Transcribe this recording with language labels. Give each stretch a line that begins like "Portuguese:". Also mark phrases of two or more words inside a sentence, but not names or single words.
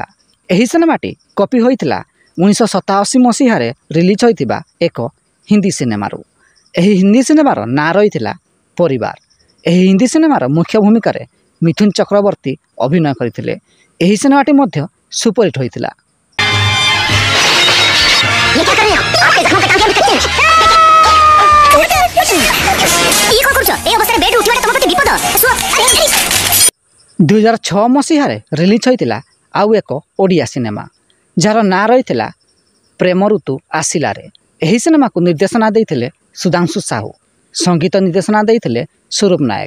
Odia: ଏହି ସିନେମାଟି କପି ହୋଇଥିଲା 1987 ମସିହାରେ ରିଲିଜ୍ ହୋଇଥିବା ଏକ ହିନ୍ଦୀ ସିନେମାରୁ। ଏହି ହିନ୍ଦୀ ସିନେମାର ନାଁ ରହିଥିଲା ପରିବାର। ଏହି ହିନ୍ଦୀ ସିନେମାର ମୁଖ୍ୟ ଭୂମିକାରେ ମିଥୁନ ଚକ୍ରବର୍ତ୍ତୀ ଅଭିନୟ କରିଥିଲେ। ଏହି ସିନେମାଟି ମଧ୍ୟ ସୁପରହିଟ୍ ହୋଇଥିଲା।
Hindi: ये क्या कर रहे हो? आपके जख्मों पे टांके अभी कच्चे हैं। ये कौन करुଛ?
Odia: ଏ ଅବସ୍ଥାରେ ବେଡ୍ ଉଠିବାଟା ତମ ପ୍ରତି ବିପଦ। ଶୁଅ। 2006 ମସିହାରେ ରିଲିଜ୍ ହୋଇଥିଲା ଆଉ ଏକ ଓଡ଼ିଆ ସିନେମା, ଯାହାର ନାଁ ରହିଥିଲା ପ୍ରେମ ଋତୁ ଆସିଲାରେ। ଏହି ସିନେମାକୁ ନିର୍ଦ୍ଦେଶନା ଦେଇଥିଲେ ସୁଧାଂଶୁ ସାହୁ, ସଙ୍ଗୀତ ନିର୍ଦ୍ଦେଶନା ଦେଇଥିଲେ ସ୍ୱରୂପ ନାୟକ।